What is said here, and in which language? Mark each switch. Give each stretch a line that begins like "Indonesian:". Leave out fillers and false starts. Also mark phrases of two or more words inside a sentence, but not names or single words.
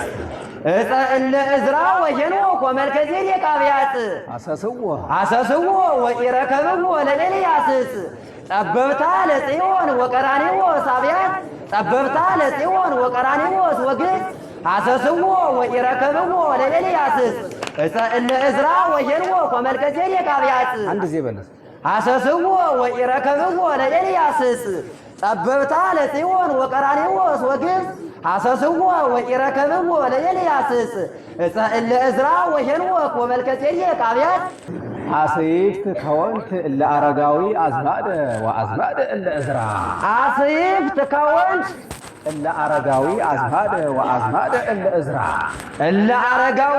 Geez: ዕፀ እለ ዕዝራ ወሄኖክ ወመልከጼዴቅ አብያጽ ሐሰስዎ ወኢረከብዎ ለኤልያስ ዕፅ ጠበብታ ለጽዮን ወቀራኔዎስ አብያጽ ጠበብታ ለጽዮን ወቀራኔዎስ ወግብፅ ሐሰስዎ ወኢረከብዎ ለኤልያስ ዕፅ ዕፀ እለ ዕዝራ ወሄኖክ ወመልከጼዴቅ አብያጽ
Amharic: አንድ ጊዜ በለስ
Geez: ሐሰስዎ ወኢረከብዎ ለኤልያስ ዕፅ ጠበብታ ለጽዮን ወቀራኔዎስ ወግብፅ ሐሰስዎ ወኢረከብዎ ለኤልያስ ዕፅ ዕፀ እለ ዕዝራ ወሄኖክ ወመልከጼዴቅ አብያጽ አስይፍት ከወንት እለ አረጋዊ አዝማደ ወአዝማደ እለ ዕዝራ አስይፍት ከወንት እለ አረጋዊ አዝማደ ወአዝማደ እለ ዕዝራ እለ አረጋዊ